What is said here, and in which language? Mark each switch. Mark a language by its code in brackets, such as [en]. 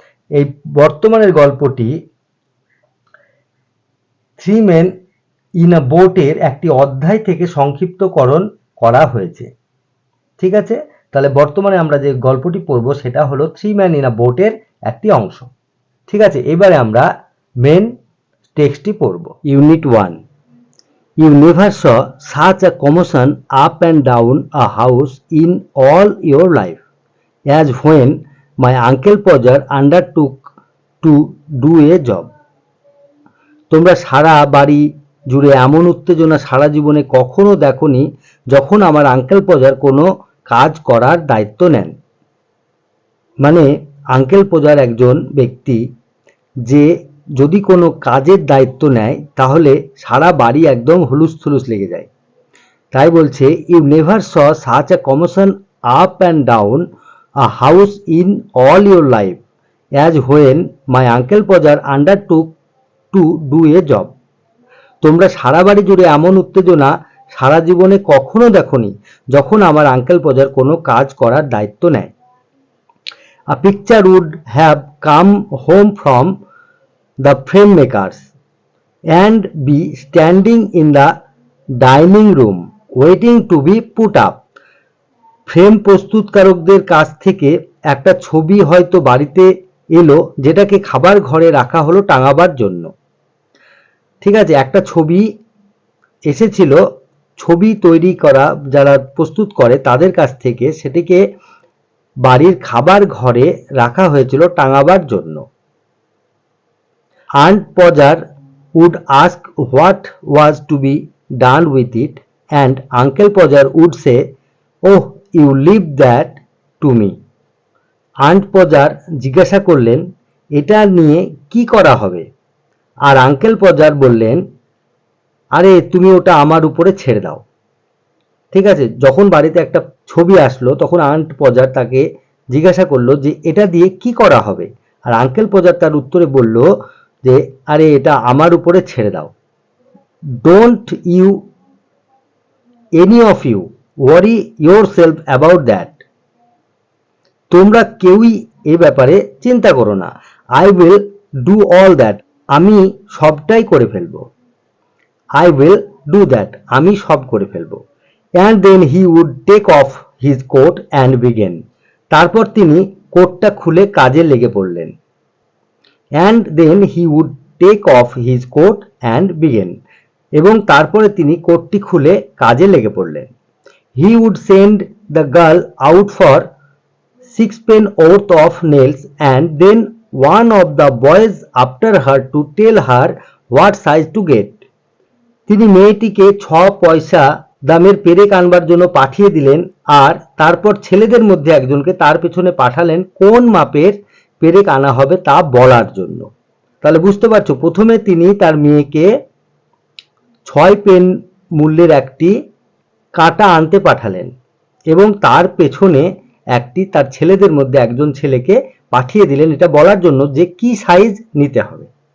[bn] এই বর্তমানের গল্পটি থ্রি ম্যান ইন আ বোটের একটি অধ্যায় থেকে সংক্ষিপ্তকরণ করা হয়েছে। ঠিক আছে, তাহলে বর্তমানে আমরা যে গল্পটি পড়ব সেটা হলো থ্রি ম্যান ইন আ বোটের একটি অংশ। ঠিক আছে, এবারে আমরা মেন টেক্সটটি পড়ব। Unit 1। [en] You never saw such a commotion up and down a house in all your life as when my uncle Podger undertook to do a job. [bn] তোমরা সারা বাড়ি জুড়ে এমন উত্তেজনা সারা জীবনে কখনো দেখোনি যখন আমার আঙ্কেল পজার কোনো কাজ করার দায়িত্ব নেন। মানে আঙ্কেল পজার একজন ব্যক্তি যে যদি কোনো কাজের দায়িত্ব নেয় তাহলে সারা বাড়ি একদম হুলুস থুলুস লেগে যায়। [en] তাই বলছে, you never saw such a commotion up and down a house in all your life as when my uncle Podger undertook to do a job. [bn] তোমরা সারা বাড়ি জুড়ে এমন উত্তেজনা সারা জীবনে কখনো দেখোনি যখন আমার আঙ্কেল পজার কোনো কাজ করার দায়িত্ব নেয়। [en] A picture would have come home from the frame makers and be standing in the dining room waiting to be put up. [bn] Frame প্রস্তুতকারকদের কাছ থেকে একটা ছবি হয়তো বাড়িতে এলো যেটাকে খাবার ঘরে রাখা হলো টাঙাবার জন্য। ঠিক আছে, একটা ছবি এসেছিল, ছবি তৈরি করা যারা প্রস্তুত করে তাদের কাছ থেকে সেটিকে বাড়ির খাবার ঘরে রাখা হয়েছিল টাঙাবার জন্য। [en] Aunt Podger would ask what was to be done with it and Uncle Podger would say, "Oh, you leave that to me." [bn] Aunt Podger জিজ্ঞাসা করলেন এটা নিয়ে কি করা হবে, আর আঙ্কেল পজার বললেন আরে তুমি ওটা আমার উপরে ছেড়ে দাও। ঠিক আছে, যখন বাড়িতে একটা ছবি আসলো তখন আন্ট পজার তাকে জিজ্ঞাসা করলো যে এটা দিয়ে কি করা হবে, আর আঙ্কেল পজার তার উত্তরে বলল যে আরে এটা আমার উপরে ছেড়ে দাও। [en] Don't you any of you worry yourself about that. [bn] তোমরা কেউই এ ব্যাপারে চিন্তা করো না। [en] I will do all that, [bn] আমি সবটাই করে ফেলবো। [en] I will do that, [bn] আমি সব করে ফেলবো। [en] And then he would take off his coat and begin. [bn] তারপর তিনি কোটটা খুলে কাজে লেগে পড়লেন। [en] And then he would take off his coat and begin. [bn] এবং তারপরে তিনি কোটটি খুলে কাজে লেগে পড়লেন। [en] He would send the girl out for 6 worth of nails and then one of the boys after her to tell her what size to get. [bn] তিনি মেয়েটিকে 6 পয়সা দামের পেরেক আনবার জন্য পাঠিয়ে দিলেন, আর তারপর ছেলেদের মধ্যে একজনকে তার পেছনে পাঠালেন কোন মাপের পেরেক আনা হবে তা বলার জন্য। তাহলে বুঝতে পারছো, প্রথমে তিনি তার মেয়েকে 6 পেন মূল্যের একটি কাঁটা আনতে পাঠালেন এবং তার পেছনে তার ছেলেদের মধ্যে একজন ছেলেকে পাঠিয়ে দিলেন এটা বলার জন্য যে কি সাইজ নিতে হবে।